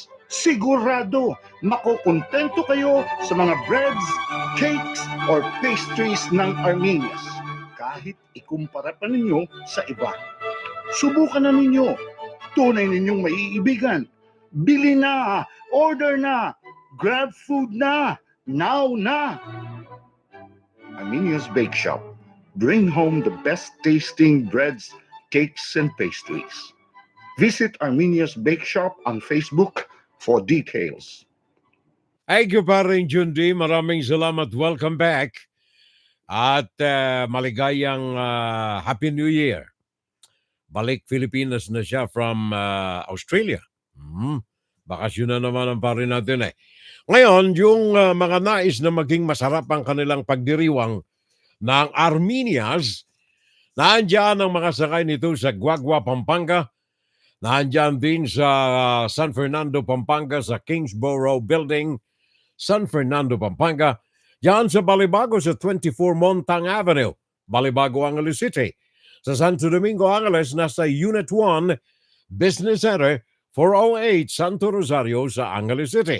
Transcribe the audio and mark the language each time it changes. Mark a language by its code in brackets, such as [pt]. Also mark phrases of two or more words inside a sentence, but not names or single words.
[tl] Sigurado, makukontento kayo sa mga [en] breads, cakes, or pastries [tl] ng Armenia's. Kahit ikumpara pa ninyo sa iba. Subukan na ninyo. Tunay ninyong maiibigan. Bili na, order na, grab food na, now na. Armenia's Bake Shop. [en] Bring home the best tasting breads, cakes, and pastries. Visit Armenia's Bake Shop on Facebook for details. Thank you, [tl] paring Jundi. Maraming salamat. Welcome back. At maligayang [en] Happy New Year. [tl] Balik Pilipinas na siya from Australia. Bakasyon na naman ang pare natin eh. Ngayon, yung mga nais na maging masarap ang kanilang pagdiriwang ng Armenia's, naandyan ang mga sakay nito sa Guagua, Pampanga. Naandyan din sa San Fernando, Pampanga, sa Kingsborough Building, San Fernando, Pampanga. Yan sa Balibago sa 24 Montang Avenue, Balibago, Angeles City. Sa Santo Domingo, Angeles, nasa Unit 1 Business Center, 408 Santo Rosario sa Angeles City.